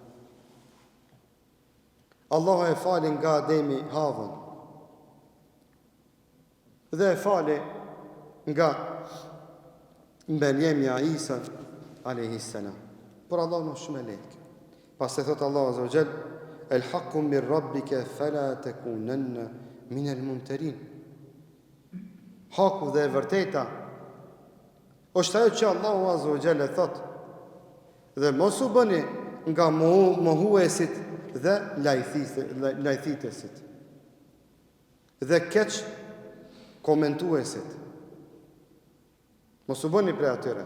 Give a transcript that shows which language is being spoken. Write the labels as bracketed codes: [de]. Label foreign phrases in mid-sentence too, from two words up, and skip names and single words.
[sq] Allahu e fali nga Ademi Havën. Dhe e fali nga mbeljemja Isa [ar] عليه السلام. [sq] Por Allahu është shumë i lehtë. Pastaj thot [ar] Allahu عز وجل الحق من ربك فلا تكونن من الممترين. [sq] Haku dhe e vërteta është ajo që Allahu [ar] عز وجل [sq] thot. Dhe mos u bëni nga mohuesit dhe lajthitesit. Dhe keq komentuesit. Mos u bëni prej atyre.